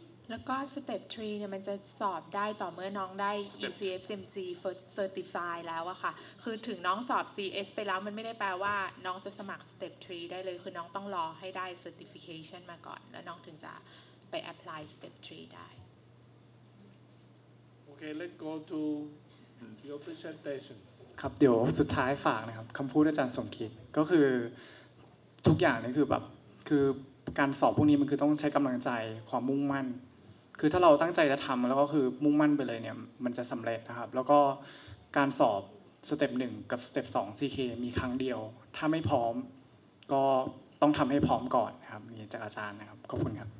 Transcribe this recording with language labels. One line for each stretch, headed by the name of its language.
Thai: แล้วก็ step 3เนี่ยมันจะสอบได้ต่อเมื่อน้องได้ ECFMG certify แล้วอะค่ะคือถึงน้องสอบ CS ไปแล้วมันไม่ได้แปลว่าน้องจะสมัคร step 3ได้เลยคือน้องต้องรอให้ได้ certification มาก่อนแล้วน้องถึงจะไป apply step 3ได้
English: Okay, let's go to your presentation
Thai: ครับเดี๋ยวสุดท้ายฝากนะครับคำพูดอาจารย์สมคิดก็คือทุกอย่างนี่คือแบบคือการสอบพวกนี้มันคือต้องใช้กำลังใจความมุ่งมั่นคือถ้าเราตั้งใจจะทำแล้วก็คือมุ่งมั่นไปเลยเนี่ยมันจะสำเร็จนะครับแล้วก็การสอบสเต็ป1กับสเต็ป2 CK มีครั้งเดียวถ้าไม่พร้อมก็ต้องทำให้พร้อมก่อนนะครับนี่จากอาจารย์นะครับขอบคุณครับ